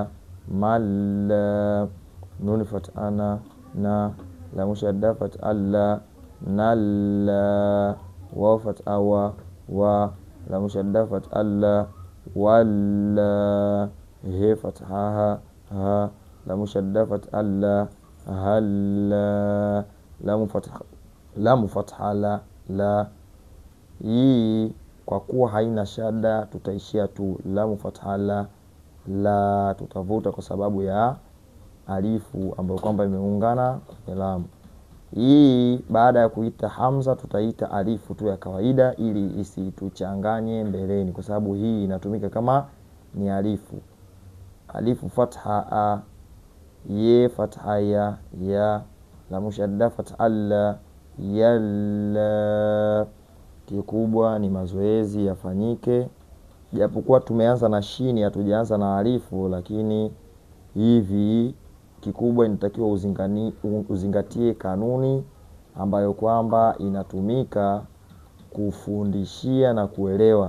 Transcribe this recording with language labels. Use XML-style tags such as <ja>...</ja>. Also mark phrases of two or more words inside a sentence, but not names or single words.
<sw>malla, nun fatha na lamu shadda fathalla nalla, waw fatha wa lamu shadda fathalla walla, he fatha ha lamu shadda fatha la, halla, lamu fatha la, la. Hii kwa kuwa haina shadda tutaishia tu lamu fatha la, la, tutavuta kwa sababu ya alifu ambayo kwamba imeungana kwenye lamu. Hii baada ya kuita hamza tutaita alifu tu ya kawaida ili isituchanganye mbeleni, kwa sababu hii inatumika kama ni alifu. Alifu fatha a, ye fatha ya, lamu shadda fatha la, yalla. Kikubwa ni mazoezi yafanyike, japokuwa tumeanza na shini hatujaanza na alifu, lakini hivi kikubwa inatakiwa uzingatie kanuni ambayo kwamba inatumika kufundishia na kuelewa.</sw>